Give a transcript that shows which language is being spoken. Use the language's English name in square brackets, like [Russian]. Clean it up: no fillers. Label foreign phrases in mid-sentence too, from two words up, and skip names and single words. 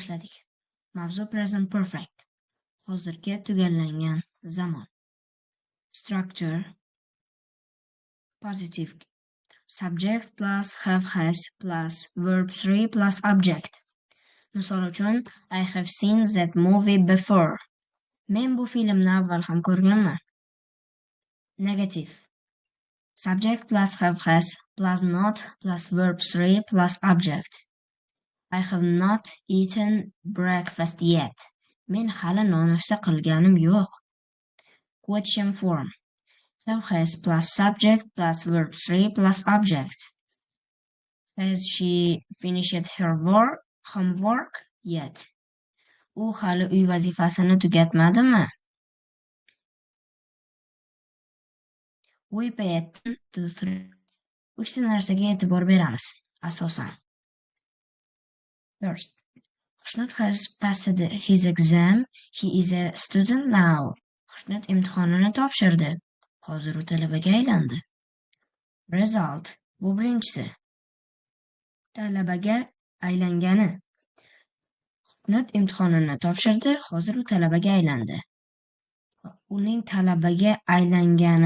[Uzbek] Boshladik. Mavzu [English] present perfect. [Uzbek] Hozirgi tugallangan zamon. [English] Structure. Positive. Subject plus have has plus verb 3 plus object. [Uzbek] Misol uchun, [English] I have seen that movie before. [Uzbek] Men bu filmni avval ham ko'rganman. [English] Negative. Subject plus have has plus not plus verb 3 plus object. I have not eaten breakfast yet. [Uzbek] Men hali nonushta qilganim yo'q. [English] Question form. Have has plus subject plus verb 3 plus object. Has she finished her homework yet? [Uzbek] U hali uy vazifasini tugatmadimi? [English] We pay attention to three. [Uzbek] Uchta narsaga e'tibor beramiz, asosan. [English] First, Xushnud has passed his exam. He is a student now. [Uzbek] Xushnud imtihonini topshirdi. Hozir u talabaga aylandi. Result. Bu birinchisi. Talabaga aylangani. Xushnud imtihonini topshirdi. Hozir u talabaga aylandi. Uning talabaga aylangani.